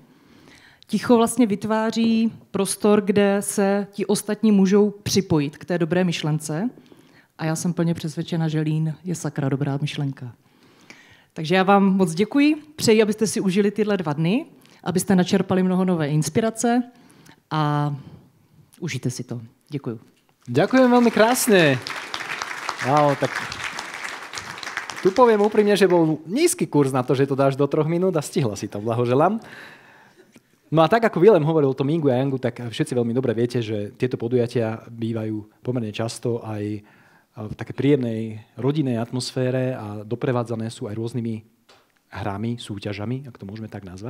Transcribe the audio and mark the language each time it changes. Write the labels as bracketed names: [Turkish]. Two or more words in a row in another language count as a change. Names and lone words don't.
[Czech] Ticho vlastně vytváří prostor, kde se ti ostatní můžou připojit k té dobré myšlence a já jsem plně přesvědčena, že lín je sakra dobrá myšlenka. Takže já vám moc děkuji, přeji, abyste si užili tyhle 2 dny, abyste načerpali mnoho nové inspirace a užijte si to. Děkuju. [Slovak] Ďakujem veľmi krásne. Wow, tak tu poviem úprimne, že bol nízky kurz na to, že to dáš do 3 minút a stihla si to, blahoželám. No a tak, ako Willem hovoril o tom Yingu a Yangu, tak všetci veľmi dobre viete, že tieto podujatia bývajú pomerne často aj v také príjemnej rodinnej atmosfére a doprevádzané sú aj rôznymi hrami, súťažami, ak to môžeme tak nazvať.